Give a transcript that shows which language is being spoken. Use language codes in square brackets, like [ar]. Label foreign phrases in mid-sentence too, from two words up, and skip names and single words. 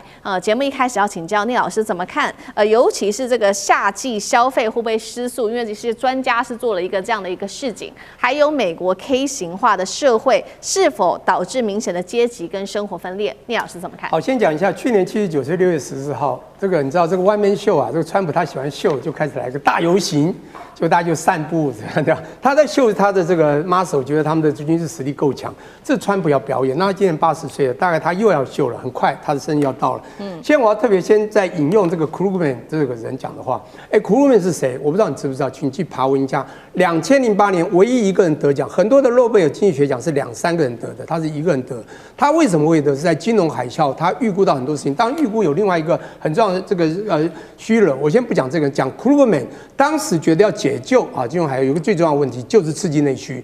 [zh] 節目一開始要請教聶老師怎麼看？尤其是這個夏季消費會不會失速？因為這些專家是做了一個這樣的一個示警，還有美國 K 型化的社會是否導致明顯的階級跟生活分裂，聶老師怎麼看？好，先講一下，去年7月9日6月14號，這個你知道這個 [en] One Man Show [zh] 啊，這個川普他喜歡秀，就開始來個大遊行，就大家就散步這樣，他在秀他的這個 muscle， 覺得他們的軍事實力夠強。這川普要表演，那他今年80歲了，大概他又要秀了，很快他的生日要到了。現在我要特別先在引用這個 Krugman 這個人講的話。Krugman 是誰？我不知道你知不知道，請你去爬文一下。2008年唯一一個人得獎，很多的諾貝爾經濟學獎是2、3個人得的，他是一個人得。他為什麼會得？是在金融海嘯，他預估到很多事情。當然預估有另外一個很重要的這個虛了，我先不講這個，講 Krugman 當時覺得要解救啊金融海嘯，有個最重要的問題就是刺激內需。